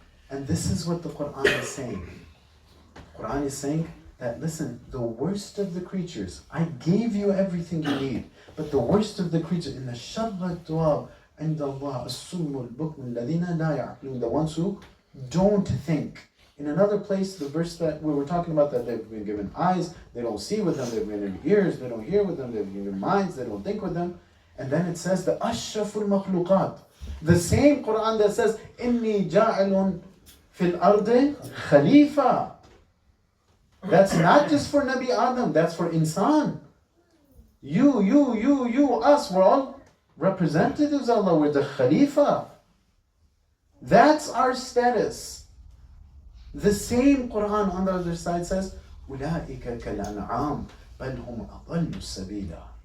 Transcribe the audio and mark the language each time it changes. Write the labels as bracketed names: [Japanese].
[English] And this is what the Quran is saying. The Quran is saying that, listen, the worst of the creatures, I gave you everything you need, but the worst of the creatures, in the sharra dua [Arabic] عند الله السم البكم الذين لا يعقلون, [English] the ones who don't think. In another place, the verse that we were talking about, that they've been given eyes, they don't see with them, they've been given ears, they don't hear with them, they've been given minds, they don't think with them. And then it says, the ashraful makhluqat. The same Quran that says, [Arabic] إِنِّي جَاعِلٌ فِي الْأَرْضِ خَلِيفَةً. [English] That's not just for Nabi Adam, that's for insan. You, us, we're all representatives of Allah, we're the Khalifa. That's our status. The same Quran on the other side says, [Arabic] أُولَٰئِكَ كَالْأَنْعَامِ بَلْ هُمْ أَضَلُّ سَبِيلًا.